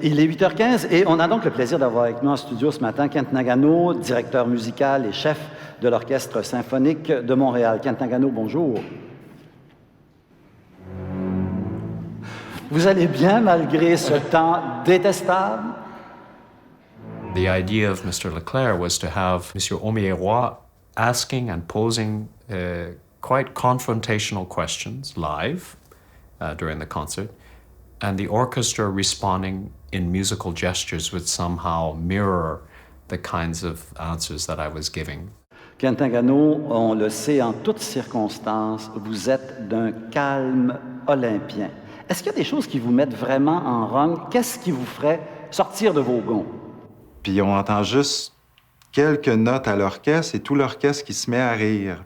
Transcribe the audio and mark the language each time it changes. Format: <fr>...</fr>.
<fr>Il est 8h15 et on a donc le plaisir d'avoir avec nous en studio ce matin Kent Nagano, directeur musical et chef de l'Orchestre symphonique de Montréal. Kent Nagano, bonjour. Vous allez bien malgré ce temps détestable?</fr> <en>The idea of Mr. Leclerc was to have M. Omieroy asking and posing quite confrontational questions live during the concert, and the orchestra responding in musical gestures would somehow mirror the kinds of answers that I was giving.</en> <fr>Kent Nagano, on le sait en toutes circonstances, vous êtes d'un calme olympien. Est-ce qu'il y a des choses qui vous mettent vraiment en rogne? Qu'est-ce qui vous ferait sortir de vos gonds? Puis on entend juste quelques notes à l'orchestre et tout l'orchestre qui se met à rire.</fr>